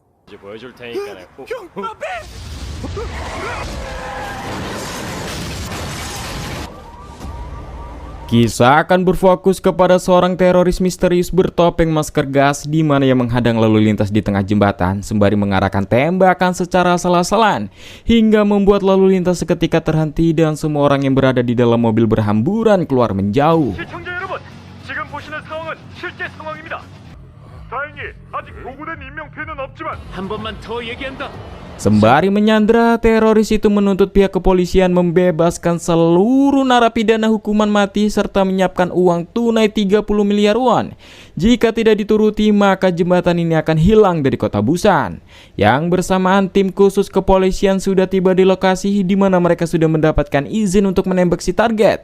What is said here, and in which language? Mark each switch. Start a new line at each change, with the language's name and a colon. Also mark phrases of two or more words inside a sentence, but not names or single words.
Korean: 이제 보여줄 테니까 꼭.
Indonesian: Kisah akan berfokus kepada seorang teroris misterius bertopeng masker gas di mana ia menghadang lalu lintas di tengah jembatan sembari mengarahkan tembakan secara asal-asalan hingga membuat lalu lintas seketika terhenti dan semua orang yang berada di dalam mobil berhamburan keluar menjauh.
Korean: 시청자 여러분, 지금 보시는 상황은 실제 상황입니다. 다행히 아직 보고된 인명피해는 없지만 한 번만 더 얘기한다.
Indonesian: Sembari menyandra, teroris itu menuntut pihak kepolisian membebaskan seluruh narapidana hukuman mati serta menyiapkan uang tunai 30 miliar won. Jika tidak dituruti, maka jembatan ini akan hilang dari kota Busan. Yang bersamaan tim khusus kepolisian sudah tiba di lokasi di mana mereka sudah mendapatkan izin untuk menembak si target.